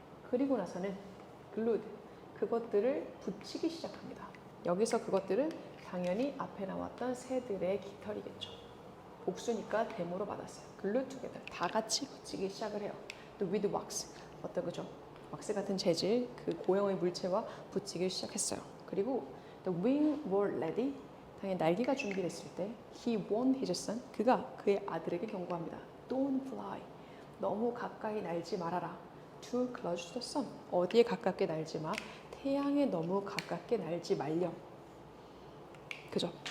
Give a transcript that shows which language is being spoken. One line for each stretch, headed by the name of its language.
Korean: 그리고 나서는 glued. 그것들을 붙이기 시작합니다. 여기서 그것들은 당연히 앞에 나왔던 새들의 깃털이겠죠. 복수니까 대모로 받았어요.
English: glued together.
Korean: 다 같이 붙이기 시작을 해요. 또
English: with wax.
Korean: 어떤 거죠? 왁스 같은 재질, 그 고형의 물체와 붙이기 시작했어요. 그리고
English: the wing were ready.
Korean: 당연히 날개가 준비됐을 때
English: he warned his son.
Korean: 그가 그의 아들에게 경고합니다.
English: Don't fly.
Korean: 너무 가까이 날지 말아라.
English: Too close to the sun.
Korean: 어디에 가깝게 날지 마. 태양에 너무 가깝게 날지 말렴. 그죠?